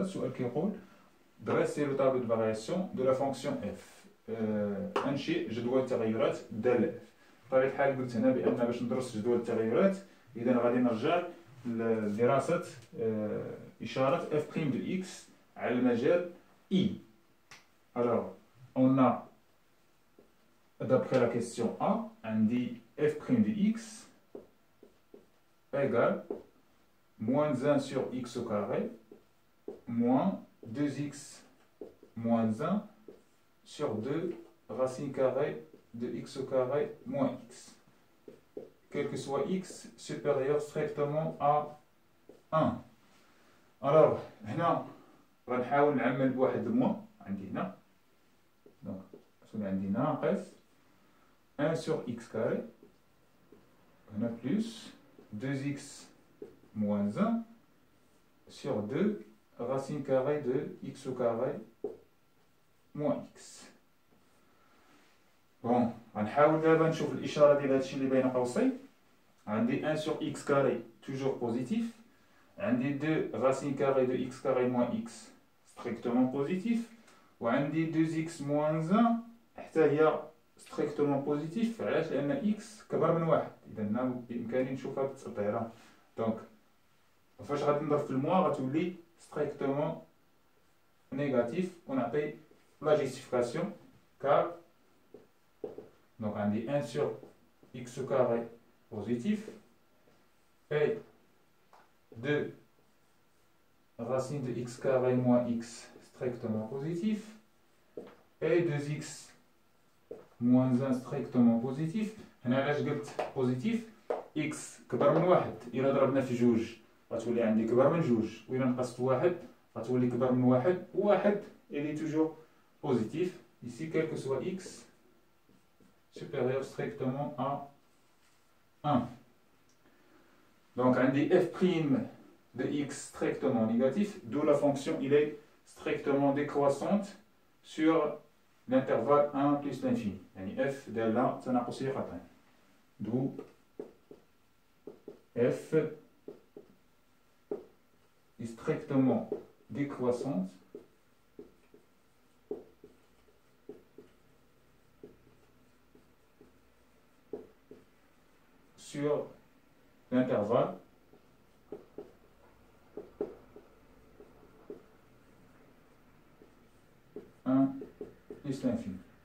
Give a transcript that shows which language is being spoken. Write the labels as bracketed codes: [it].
[ar] السؤال كيقول [fr] دريسي لو طابلو دو فارياسيون دو لا فونكسيون اف. [ar] انشئ جدول التغيرات الدالة اف. بطبيعة الحال قلت هنا بأن باش ندرس جدول التغيرات إذا غادي نرجع لدراسة إشارة اف بريم دو إكس على المجال إي. [fr] Alors, on a, d'après la question A, on dit f' de x égale moins 1 sur x au carré moins 2x moins 1 sur 2 racine carrée de x au carré moins x. Quel que soit x supérieur strictement à 1. [ar] Alors, هنا غنحاول نعمل بواحد الموان عندي هنا. [fr] Donc, [ar] عندي ناقص [fr] 1 sur x carré, on a plus 2x moins 1 sur 2 racine carrée de x au carré moins x. [ar] Bon, غنحاول دابا نشوف الإشارة ديال هادشي اللي بين قوسين. [fr] عندي 1 sur x carré toujours positif. عندي 2 racine carrée de x carré moins x strictement positif. وعندي 2x moins 1 [ar] حتى هي [fr] strictement positif. [ar] علاش؟ لأن x كبر من واحد. إذا بإمكاني نشوفها بالتسطيرة. دونك فاش غادي نضرب في الموا غتولي [fr] strictement négatif. ونعطي la justification car donc عندي 1 sur x carré positif et 2 racine de x carré moins x strictement positif et 2x moins 1 strictement positif. [ar] هنا علاش قلت positif؟ x كبر من واحد. إلا ضربنا في جوج غتولي عندي كبر من جوج، وإلا نقصت واحد غتولي كبر من واحد. [fr] وواحد il est toujours positif ici quel que soit x supérieur strictement à 1. Donc عندي f' de x strictement négatif, d'où la fonction il est strictement décroissante sur l'intervalle 1 plus l'infini. [ar] يعني f دالة تناقصية قطعية. [fr] d'où f est strictement décroissante sur l'intervalle 1 plus l'infini.